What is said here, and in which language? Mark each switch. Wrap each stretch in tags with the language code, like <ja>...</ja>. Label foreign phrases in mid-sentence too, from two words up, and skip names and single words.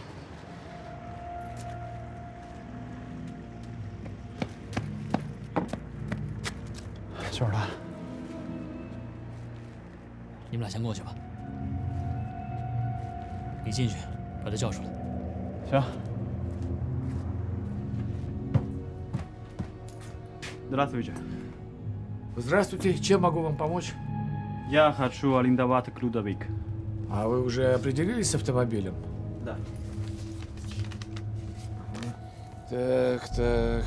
<zh>就是他。你们俩先过去吧。你进去，把他叫出来。行。</zh> <ru>Здравствуйте. Здравствуйте. Чем могу вам помочь? Я хочу арендовать грузовик. А вы уже определились с автомобилем? Да. Так.</ru>